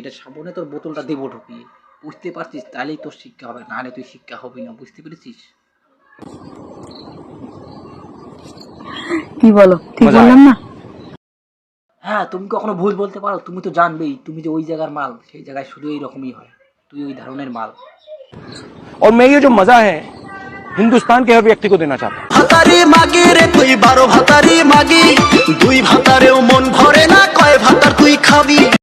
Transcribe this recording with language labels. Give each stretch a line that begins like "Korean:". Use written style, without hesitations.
Bangla: এটা সামনে তোর বোতলটা দেবো ঢুকিয়ে, বুঝতে পারছিস? তাহলেই তোর শিক্ষা হবে, নাহলে তুই শিক্ষা হবি না, বুঝতে পেরেছিস? কি বলো, ঠিক বললাম না? হ্যাঁ, তুমি কখনো ভুল বলতে পারো? তুমি তো জানবেই, তুমি যে ওই জায়গার মাল, সেই জায়গায় শুধু এইরকমই হয়, তুই ওই ধরনের মাল।
Hindi: और मैं ये जो मजा है हिंदुस्तान के हर व्यक्ति को देना चाहता हूँ।
Bangla: ভাতারি মাগি রে তুই 12 ভাতারি মাগি, দুই ভাতারেও মন ভরে না, কয় ভাতার তুই খাবি।